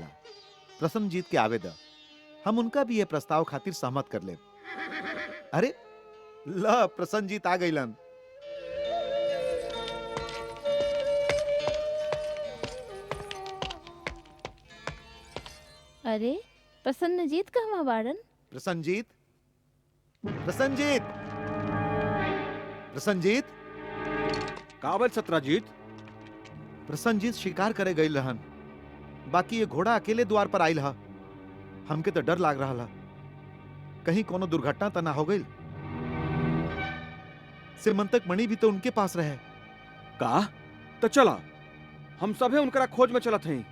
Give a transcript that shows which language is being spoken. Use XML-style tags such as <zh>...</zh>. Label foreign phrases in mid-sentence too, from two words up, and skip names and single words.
<bho>प्रसन्नजीत के आवेदन हम उनका भी ये प्रस्ताव खातिर सहमत कर ले। अरे ला प्रसन्नजीत आ गईलन। अरे प्रसन्नजीत कहवा बाड़न? प्रसन्नजीत, प्रसन्नजीत, प्रसन्नजीत। काबल सत्राजीत? प्रसन्नजीत शिकार करे गई रहन, बाकी ये घोड़ा अकेले द्वार पर आयल हा। हमके तो डर लाग रहा ला, कहीं कोनो दुर्घटना तो ना हो गई। सिमंतक मणि भी तो उनके पास रहे। का? तो चला हम सभे उनकरा खोज में चलत हई।</bho>